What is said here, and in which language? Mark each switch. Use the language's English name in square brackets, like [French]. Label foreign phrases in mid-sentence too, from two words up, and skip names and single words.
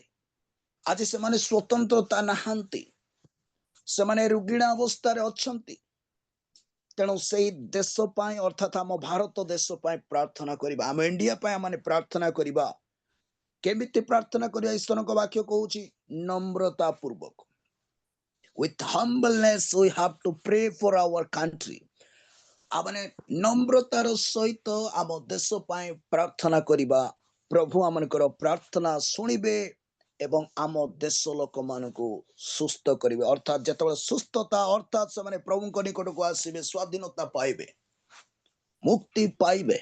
[Odia] ଆଜି ସେମାନେ ସ୍ୱତନ୍ତ୍ରତା ନାହାନ୍ତି। ସେମାନେ ରୁଗୀଣ ଅବସ୍ଥାରେ ଅଛନ୍ତି। ତେଣୁ ସେଇ ଦେଶ ପାଇଁ ଅର୍ଥାତ୍ ଆମ ଭାରତ ଦେଶ ପାଇଁ ପ୍ରାର୍ଥନା କରିବା। ଆମ ଇଣ୍ଡିଆ ପାଇଁ ଆମେ ପ୍ରାର୍ଥନା କରିବା। କେମିତି ପ୍ରାର୍ଥନା କରିବା? ଈଶ୍ୱରଙ୍କ ବାକ୍ୟ କହୁଛି ନମ୍ରତା ପୂର୍ବକ। [English] With humbleness we have to pray for our country. [Odia] ଆମେ ନମ୍ରତାର ସହିତ ଆମ ଦେଶ ପାଇଁ ପ୍ରାର୍ଥନା କରିବା। ପ୍ରଭୁ ଆମଙ୍କର ପ୍ରାର୍ଥନା ଶୁଣିବେ ଏବଂ ଆମ ଦେଶ ଲୋକମାନଙ୍କୁ ସୁସ୍ଥ କରିବେ। ଅର୍ଥାତ୍ ଯେତେବେଳେ ସୁସ୍ଥତା ଅର୍ଥାତ୍ ସେମାନେ ପ୍ରଭୁଙ୍କ ନିକଟକୁ ଆସିବେ, ସ୍ୱାଧୀନତା ପାଇବେ, ମୁକ୍ତି ପାଇବେ।